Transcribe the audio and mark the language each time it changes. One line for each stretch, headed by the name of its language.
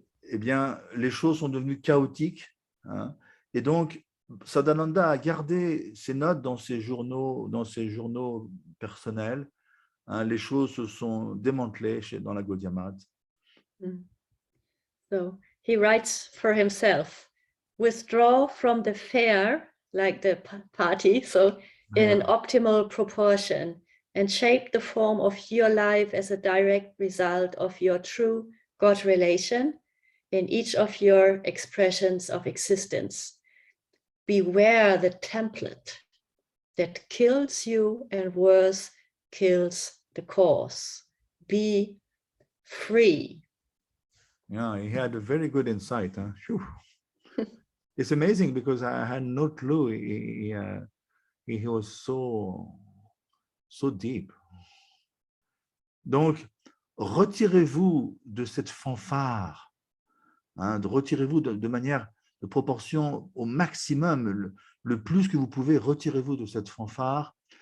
French: Eh bien, les choses sont devenues chaotiques. Hein, et donc, Sadananda a gardé ses notes dans ses journaux personnels. Hein, les choses se sont démantelées dans la Gaudiya Math.
English: So he writes for himself, withdraw from the fair, like the party, so in an optimal proportion, and shape the form of your life as a direct result of your true God relation in each of your expressions of existence. Beware the template that kills you and worse, kills the cause. Be free. Yeah, he had a very good insight. Huh? It's amazing because I had no clue he was so deep.
French: Donc, retirez-vous de cette fanfare, hein, retirez-vous de manière, de proportion au maximum, le plus que vous pouvez, retirez-vous de cette fanfare